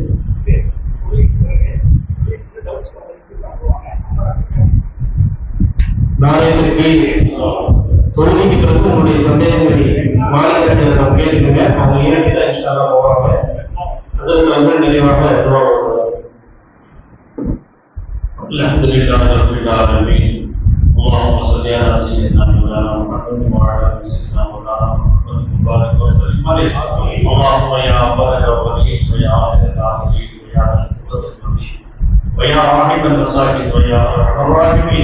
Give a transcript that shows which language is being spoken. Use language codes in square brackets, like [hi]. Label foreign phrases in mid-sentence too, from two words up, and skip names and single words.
[ta] நாளைக்கு தொழுகைக்கு பிறகு உங்களுடைய சந்தேகங்களை மாலிகாஜியர் கேட்டுக்கங்க. அவங்க இறக்கிதான் இன்ஷால்லா போவாங்க. அதற்கு வந்து நிறைவாக [ar] اللهم صل على سيدنا مولانا محمد وعلى ال سيدنا مولانا محمد وبارك وسلم عليه. اللهم يا بارك وبارك ويا اخر الاخرين ويا القدس المبين ويا راحم المساكين ويا ارحم الراحمين.